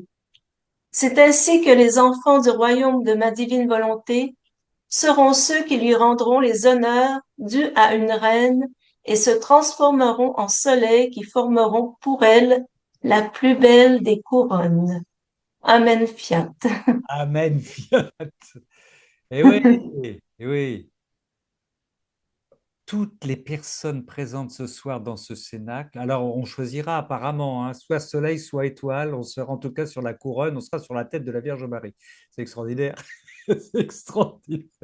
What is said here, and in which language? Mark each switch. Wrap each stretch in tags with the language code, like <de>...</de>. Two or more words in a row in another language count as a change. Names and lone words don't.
<fr>C'est ainsi que les enfants du royaume de ma divine volonté seront ceux qui lui rendront les honneurs dus à une reine et se transformeront en soleil qui formeront pour elle la plus belle des couronnes.</fr> <la>Amen fiat. Amen fiat.</la> <fr>Eh oui, eh oui. Toutes les personnes présentes ce soir dans ce cénacle, alors on choisira apparemment, hein, soit soleil, soit étoile, on sera en tout cas sur la couronne, on sera sur la tête de la Vierge Marie. C'est extraordinaire. C'est extraordinaire.</fr>